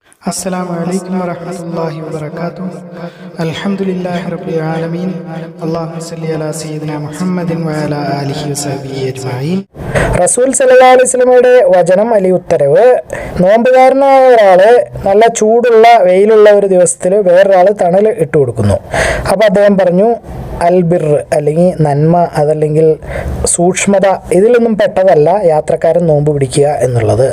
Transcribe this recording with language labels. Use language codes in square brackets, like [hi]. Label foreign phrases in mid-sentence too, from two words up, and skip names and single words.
[ar] السلام عليكم ورحمة الله وبركاته. الحمد لله رب العالمين. اللهم صل على سيدنا محمد وعلى آله وصحبه أجمعين. [ml] റസൂൽ [ar] صلى الله عليه وسلم [ml] വചനം അല്ലെങ്കിൽ ഉത്തരവ്, നോമ്പുകാരനായ ഒരാള് നല്ല ചൂടുള്ള വെയിലുള്ള ഒരു ദിവസത്തിൽ വേറൊരാൾ തണൽ ഇട്ട് കൊടുക്കുന്നു. അപ്പോൾ അദ്ദേഹം പറഞ്ഞു, [ar] البر [ml] അല്ലെങ്കിൽ നന്മ, അതല്ലെങ്കിൽ സൂക്ഷ്മത, ഇതിലൊന്നും പെട്ടതല്ല യാത്രക്കാരൻ നോമ്പ് പിടിക്കുക എന്നുള്ളത്.